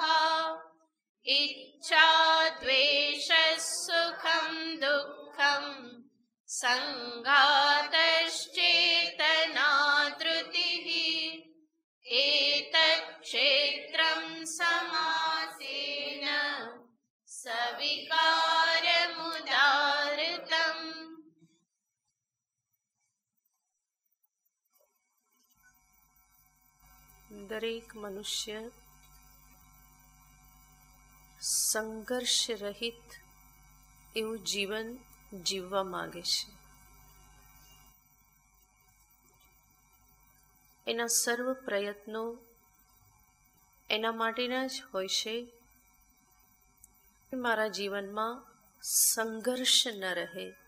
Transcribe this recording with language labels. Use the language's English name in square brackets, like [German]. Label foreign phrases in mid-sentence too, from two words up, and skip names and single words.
[Sanskrit] इच्छा द्वेषः सुखं दुःखं सङ्घातश्चेतना धृतिः एतत् क्षेत्रं समासेन सविकारमुदाहृतम्। [Gujarati] દરેક મનુષ્ય સંઘર્ષ રહિત એવું જીવન જીવવા માગે છે. એના સર્વ પ્રયત્નો એના માટેના જ હોય છે કે મારા જીવનમાં સંઘર્ષ ન રહે.